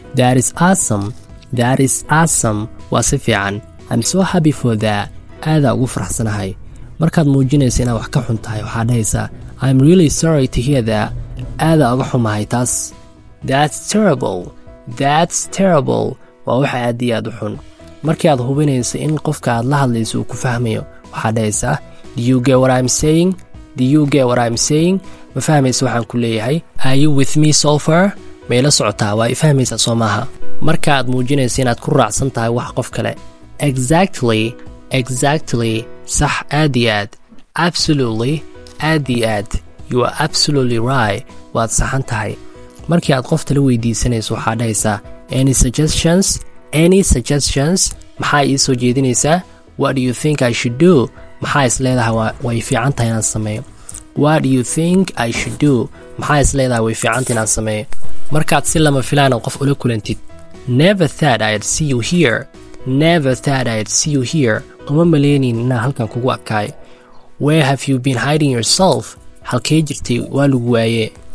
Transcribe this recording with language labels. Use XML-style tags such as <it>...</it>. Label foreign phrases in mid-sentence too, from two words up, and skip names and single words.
<en>that is awesome</en> <so>waa si fiican</so> <en>I'm so happy for that</en> <so>aadaa ugu faraxsanahay markaad muujinayso inaad wax ka xun tahay waxaad dhahaysaa</so> <en>I'm really sorry to hear that</en> <so>aadaa uga xumahay taas</so> <en>that's terrible</en> <so>waa waxa aad iyo aad u xun markii aad hubinayso in qofka aad la hadlayso uu ku fahmayo waxaad dhahaysaa</so> <en>do you get what I'm saying</en> <so>ma fahmaysa waxaan ku leeyahay</so> <en>are you with me so far</en> <so>ma ila socotaa waa i fahmaysaa Soomaha marka aad muujinayso inaad ku raacsan tahay wax qof kale exactly sax aad iyo aad absolutely aad iyo aad</so> <en>you are absolutely right</en> <so>waad saxan tahay markii aad qof tala weydiisanayso waxaad dhahaysaa</so> <en>any suggestions</en> <so>maxaa ii soo jeedinaysaa</so> <en>what do you think I should do</en> <so>maxaa is leedahay way fiican tahay inaan sameeyo</so> <en>what do you think I should do</en> <so>maxaa is leedahay way fiican tahay inaan sameeyo markaad si lama filaan qof ula kulantid</so> <en>never thought I'd see you here</en> <so>uma maleynin inaan halkan kugu adkaay</so> <en>where have you been hiding yourself</en> <so>halkee jirtay waa lagu waayee</so>